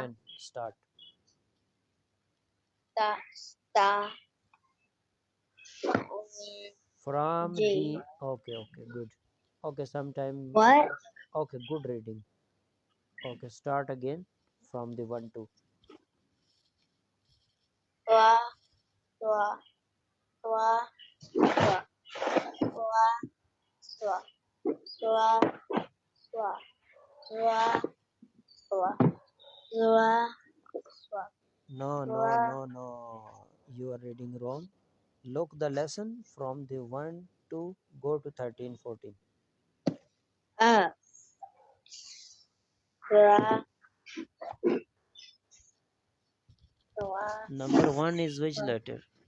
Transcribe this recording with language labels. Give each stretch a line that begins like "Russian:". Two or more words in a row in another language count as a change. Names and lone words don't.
English: 10 start. ta, sta, From G. the, okay, good. Okay, sometime, What? okay, good reading. Okay, start again from the 1, 2. Wa, wa, wa, wa, wa, swa, swa, swa, swa, swa, swa, swa. No. You are reading wrong. Look the lesson from the 1 to go to 13, 14. Swa, swa, Number 1 is which letter?